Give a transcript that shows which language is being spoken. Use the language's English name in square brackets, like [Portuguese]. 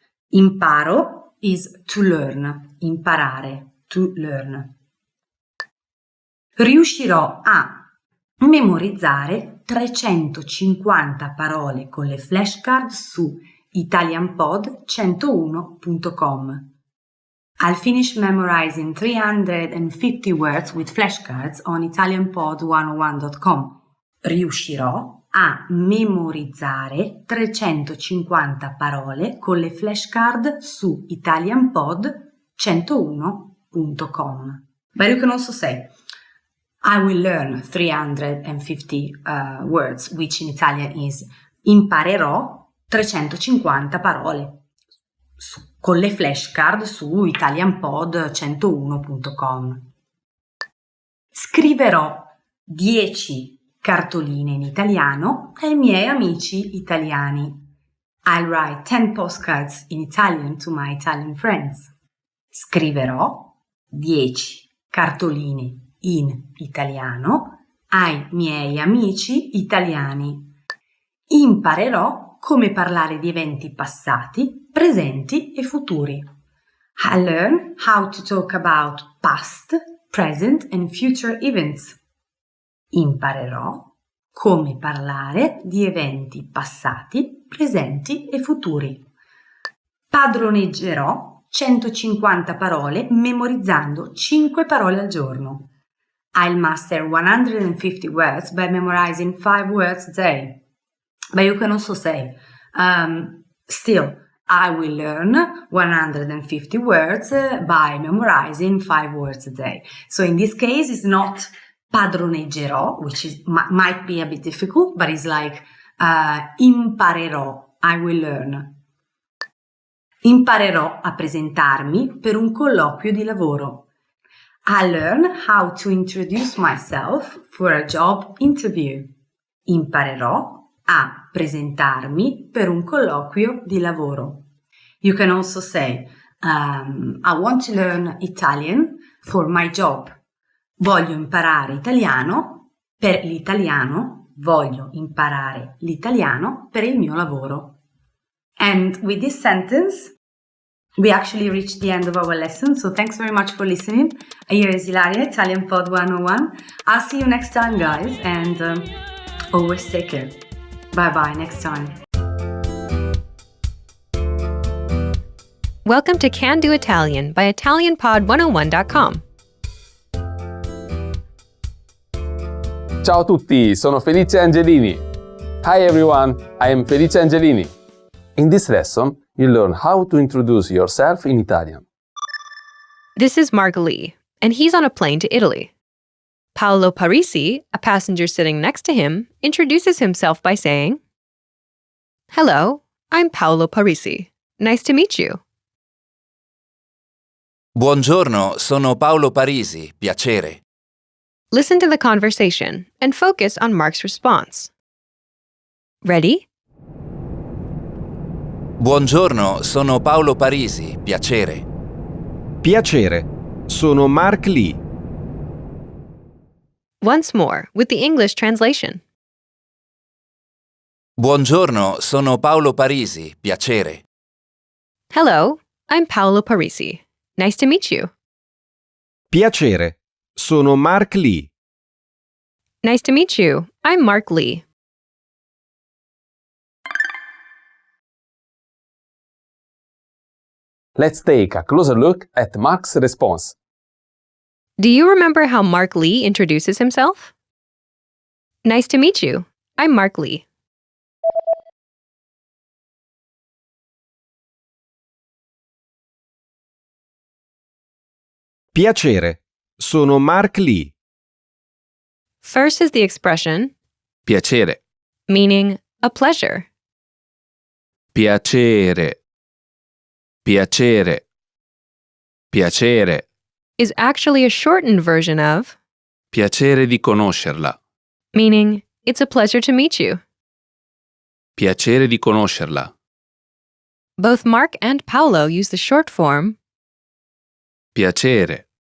[English] Imparo is to learn, imparare, to learn. [Italian] Riuscirò a memorizzare 350 parole con le flashcard su ItalianPod101.com. [English] I'll finish memorizing 350 words with flashcards on ItalianPod101.com. [Italian] Riuscirò a memorizzare 350 parole con le flashcard su ItalianPod101.com. [English] But you can also say, I will learn 350 words, which in Italian is [Italian] imparerò 350 parole con le flashcard su ItalianPod101.com. Scriverò 10 cartoline in italiano ai miei amici italiani. [English] I'll write 10 postcards in Italian to my Italian friends. [Italian] Scriverò 10 cartoline in italiano ai miei amici italiani. Imparerò come parlare di eventi passati, presenti e futuri. [English] I learn how to talk about past, present and future events. [Italian] Imparerò come parlare di eventi passati, presenti e futuri. Padroneggerò 150 parole memorizzando 5 parole al giorno. [English] I'll master 150 words by memorizing 5 words a day. But you can also say, still, I will learn 150 words by memorizing 5 words a day. So in this case, it's not padroneggerò, which might be a bit difficult, but it's like imparerò, I will learn. [Italian] Imparerò a presentarmi per un colloquio di lavoro. [English] I learn how to introduce myself for a job interview. [Italian] Imparerò a presentarmi per un colloquio di lavoro. [English] You can also say, I want to learn Italian for my job. [Italian] Voglio imparare italiano per l'italiano. Voglio imparare l'italiano per il mio lavoro. [English] And with this sentence, we actually reached the end of our lesson, so thanks very much for listening. Here is Ilaria, Italian Pod 101. I'll see you next time, guys, and always take care. Bye-bye, next time. Welcome to Can Do Italian by ItalianPod101.com. [Italian] Ciao a tutti, sono Felice Angelini. [English] Hi everyone, I am Felice Angelini. In this lesson, you learn how to introduce yourself in Italian. This is Mark Lee, and he's on a plane to Italy. Paolo Parisi, a passenger sitting next to him, introduces himself by saying, "Hello, I'm Paolo Parisi. Nice to meet you." [Italian] Buongiorno, sono Paolo Parisi, piacere. [English] Listen to the conversation and focus on Mark's response. Ready? [Italian] Buongiorno, sono Paolo Parisi, piacere. Piacere, sono Mark Lee. [English] Once more, with the English translation. [Italian] Buongiorno, sono Paolo Parisi, piacere. [English] Hello, I'm Paolo Parisi. Nice to meet you. [Italian] Piacere, sono Mark Lee. [English] Nice to meet you. I'm Mark Lee. Let's take a closer look at Mark's response. Do you remember how Mark Lee introduces himself? Nice to meet you. I'm Mark Lee. [Italian] Piacere, sono Mark Lee. [English] First is the expression [Italian] Piacere, [English] meaning a pleasure. [Italian] piacere, piacere, piacere, [English] Is actually a shortened version of [Italian] piacere di conoscerla, [English] meaning it's a pleasure to meet you. [Italian] piacere di conoscerla, [English] Both Mark and Paolo use the short form [Italian] piacere,